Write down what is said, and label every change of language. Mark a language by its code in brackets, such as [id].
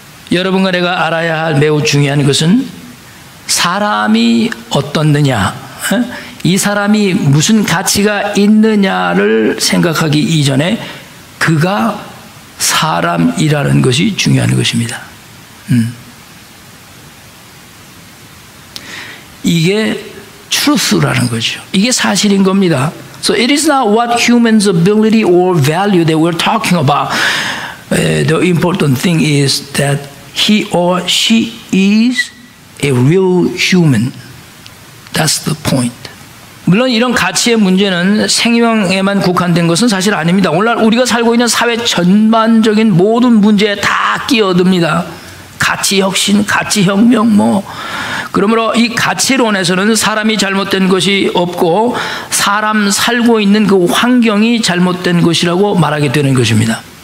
[ko] 여러분과 내가 알아야 할 매우 중요한 것은 사람이 어떻느냐, 이 사람이 무슨 가치가 있느냐를 생각하기 이전에 그가 사람이라는 것이 중요한 것입니다. 이게 truth라는 거죠. 이게 사실인 겁니다. [en] So it is not what humans' ability or value that we're talking about. The important thing is that he or she is a real human. That's the point. [ko] 물론 이런 가치의 문제는 생명에만 국한된 것은 사실 아닙니다. 오늘날 우리가 살고 있는 사회 전반적인 모든 문제에 다 끼어듭니다. 가치 혁신, 가치 혁명 그러므로 이 가치론에서는 사람이 잘못된 것이 없고 사람 살고 있는 그 환경이 잘못된 것이라고 말하게 되는 것입니다.